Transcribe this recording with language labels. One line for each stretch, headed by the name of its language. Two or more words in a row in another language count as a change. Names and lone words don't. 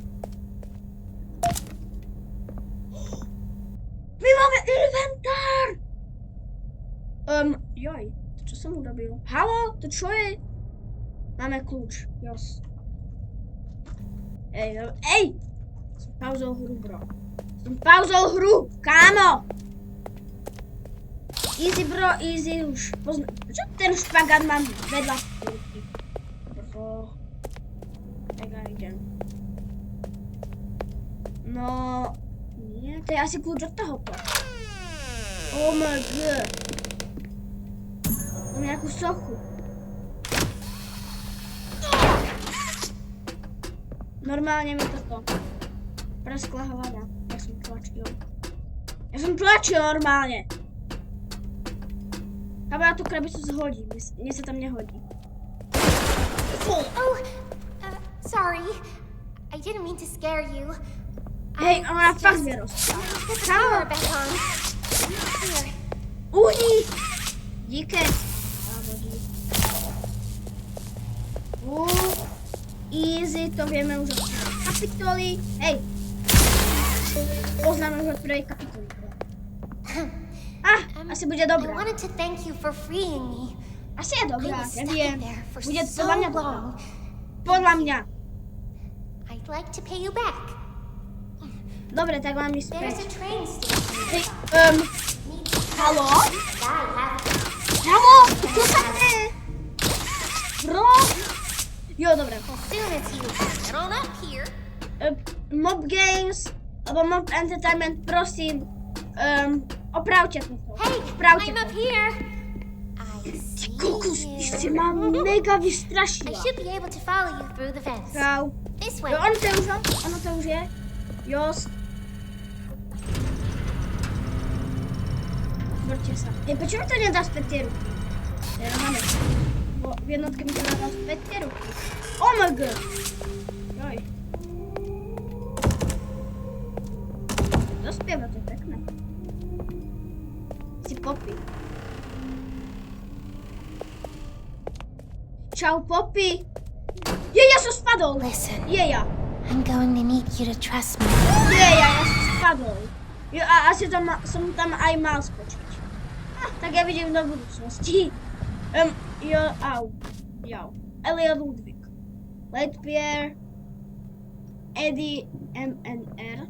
Slovak: My máme inventár! Joj, to čo som urobil? Haló, to čo je? Máme kľúč, jos. Ej! Som pauzol hru, bro. Kámo!
English: Easy, bro, easy už.
Slovak: Čo ten špagát mám vedľa ruky? Bro. Tak ja idem. No... Nie, to je asi kľúč od tohoto.
English: Oh my god.
Slovak: Mám nejakú sochu. Normálne mi toto preskla hlava, tak som tlačil. Ja som tlačil normálne. Kámo, ja tú krabicu zhodím. Mne sa tam nehodí.
English: Oh, sorry. I didn't mean to scare you.
Slovak: Hej, ona fakt vyrostla.
English: Put the
Slovak: Kámo,
English: camera back on. Here.
Slovak: uhni! Díky. Easy, to vieme už od prvej kapitoly. Hej! Poznáme už od prvej kapitoly. Asi bude
English: I
Slovak: dobrá.
English: wanted to thank you for freeing me.
Slovak: Asi je
English: I
Slovak: dobrá,
English: was stuck
Slovak: neviem.
English: in there for
Slovak: Bude
English: so
Slovak: podľa mňa dobrá.
English: long.
Slovak: Podľa mňa.
English: I'd like to pay you back.
Slovak: Dobre, tak mám ísť
English: There's
Slovak: späť.
English: a train station.
Slovak: Hej,
English: Need to
Slovak: haló?
English: die happy.
Slovak: Haló? Čo sa deje? Bro? Jo, dobre.
English: As soon as you get on up here,
Slovak: Mob Games, alebo Mob Entertainment, prosím, opravte to.
English: hey,
Slovak: Opravte
English: I'm up
Slovak: to.
English: here. I see
Slovak: Kokus, ty si
English: you.
Slovak: ma mega
English: I
Slovak: vystrašila.
English: should be able to follow you through the fence.
Slovak: Čau.
English: This way.
Slovak: Jo, ono to už je. Jos. Zvrťte sa. Hej, prečo mi to nedá späť tie ruky? Máme. Bo v jednotke mi to nedá späť tie ruky. OMG. Joj. Dospieva, to je pekné. Si Poppy. Čau, Poppy. Ja som spadol.
English: Listen,
Slovak: Ja.
English: I'm going to need you to trust me.
Slovak: Ja som spadol. Jo, a asi som tam aj mal skočiť. Tak ja vidím do budúcnosti. Jau. Elliot Ludwig. Lightyear. Eddie MNR.